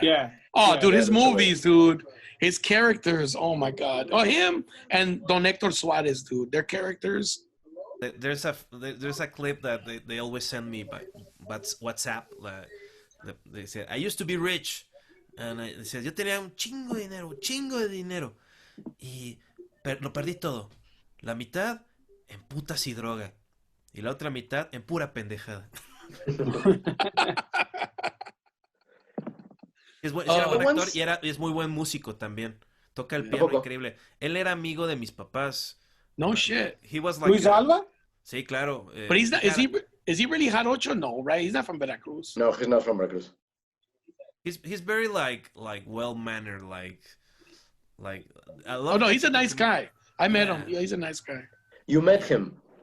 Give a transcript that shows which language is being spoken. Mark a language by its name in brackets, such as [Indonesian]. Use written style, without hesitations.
[English] Yeah. Oh, Yeah, dude, his that's the way. movies, dude. His characters, oh my God. Oh, him and Don Hector Suarez, dude. Their characters. There's a clip that they always send me by WhatsApp. They said, I used to be rich. And they said, [Spanish] yo tenía un chingo de dinero. Y lo perdí todo. La mitad en putas y droga. Y la otra mitad en pura pendejada. Era buen actor y es muy buen músico también. Toca el piano increíble. Él era amigo de mis papás. [English] No shit. He was like [Spanish] Luis Alba? Sí, claro. [English] But he's not. Is he really jarocho? No, right? He's not from Veracruz. No, he's not from Veracruz. He's very like well mannered, like I love. Oh no, he's a nice guy. I met him. Yeah, he's a nice guy. You met him.